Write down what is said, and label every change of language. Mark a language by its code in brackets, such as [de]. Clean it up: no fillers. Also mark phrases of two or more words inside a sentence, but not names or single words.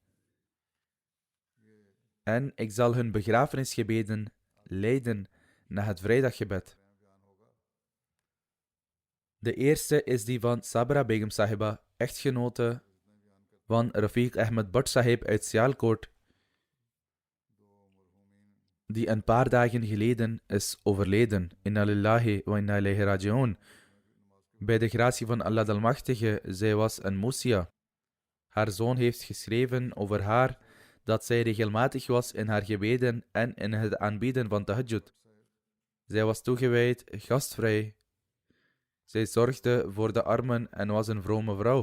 [nl] En ik zal hun begrafenisgebeden leiden na het vrijdaggebed. De eerste is die van Sabra Begum Sahiba, echtgenote van Rafiq Ahmed Bhatt Sahib uit Sialkot, die een paar dagen geleden is overleden. [ar] إنا لله وإنا إليه راجعون. [nl] Bij de gratie van Allah de Almachtige, zij was een Musia. Haar zoon heeft geschreven over haar dat zij regelmatig was in haar gebeden en in het aanbieden van tahajjud. Zij was toegewijd, gastvrij. Zij zorgde voor de armen en was een vrome vrouw.